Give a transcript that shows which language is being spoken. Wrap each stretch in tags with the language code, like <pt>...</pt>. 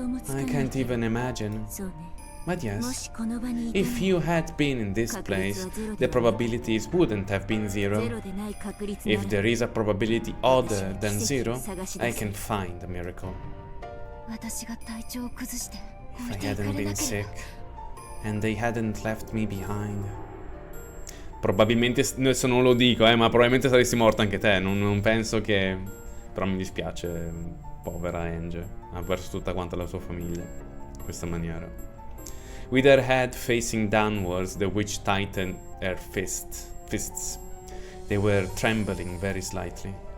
<en>I can't even imagine. But yes, if you had been in this place, the probabilities wouldn't have been zero. If there is a probability other than zero, I can find a miracle. If I hadn't been sick, and they hadn't left me behind.</en> <it>Probabilmente, adesso non lo dico, ma probabilmente saresti morta anche te, non penso che... Però mi dispiace, povera Ange, ha perso tutta quanta la sua famiglia, in questa maniera.</it> <en>With her head facing downwards, the witch tightened her fists. They were trembling very slightly.</en>